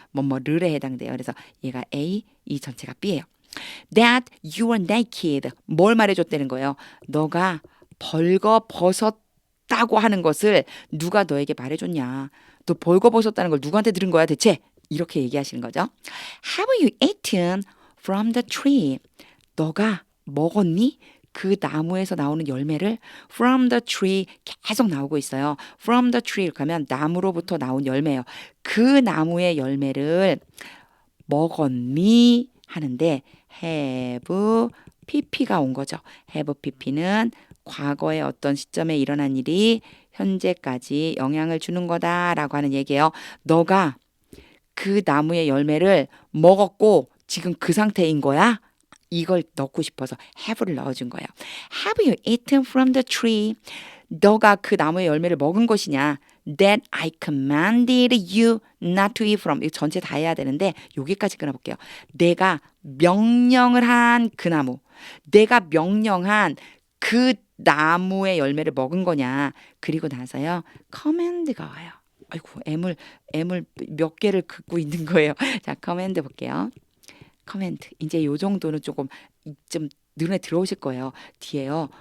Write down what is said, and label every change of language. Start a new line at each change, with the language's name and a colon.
Korean: 뭐뭐르에 해당돼요. 그래서 얘가 A, 이 전체가 B예요.
English: That you are naked.
Korean: 뭘 말해줬다는 거예요? 너가 벌거벗었다고 하는 것을 누가 너에게 말해줬냐? 너 벌거벗었다는 걸 누구한테 들은 거야 대체? 이렇게 얘기하시는 거죠.
English: Have you eaten from the tree?
Korean: 너가 먹었니? 그 나무에서 나오는 열매를
English: from the tree
Korean: 계속 나오고 있어요.
English: from the tree
Korean: 이렇게 하면 나무로부터 나온 열매예요. 그 나무의 열매를 먹었니? 하는데 have pp가 온 거죠. have pp는 과거의 어떤 시점에 일어난 일이 현재까지 영향을 주는 거다라고 하는 얘기예요. 너가 그 나무의 열매를 먹었고 지금 그 상태인 거야? 이걸 넣고 싶어서 have를 넣어준 거예요.
English: Have you eaten from the tree?
Korean: 너가 그 나무의 열매를 먹은 것이냐?
English: That I commanded you not to eat from.
Korean: 이거 전체 다 해야 되는데 여기까지 끊어볼게요. 내가 명령을 한 그 나무. 내가 명령한 그 나무의 열매를 먹은 거냐? 그리고 나서요. command가 와요. 아이고 애물 몇 개를 긋고 있는 거예요. 자, command 볼게요. 커멘트. 이제 요 정도는 조금 좀 눈에 들어오실 거예요. 뒤에요.